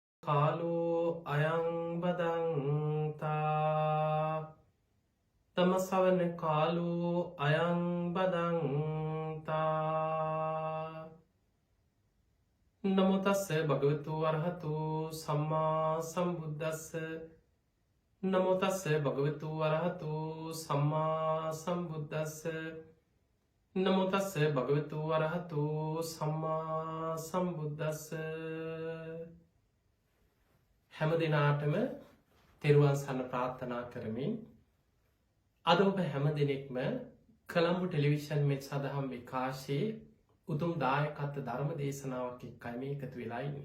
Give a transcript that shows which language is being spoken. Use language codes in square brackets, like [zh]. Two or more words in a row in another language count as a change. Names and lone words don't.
[pi] කාලෝ අයං බදන්තා තම සවන කාලෝ අයං බදන්තා නමෝ තස්ස භගවතු වරහතු සම්මා සම්බුද්දස්ස නමෝ තස්ස භගවතු වරහතු සම්මා සම්බුද්දස්ස නමෝ තස්ස භගවතු වරහතු සම්මා සම්බුද්දස්ස [si] හැම දිනාටම තෙරුවන් සරණ ප්‍රාර්ථනා කරමින් අද ඔබ හැම දිනෙකම කොළඹ ටෙලිවිෂන් මෙත් සදහම් විකාශයේ උතුම් දායකත්ව ධර්ම දේශනාවක් එක්කයි මේ එකතු වෙලා ඉන්නේ.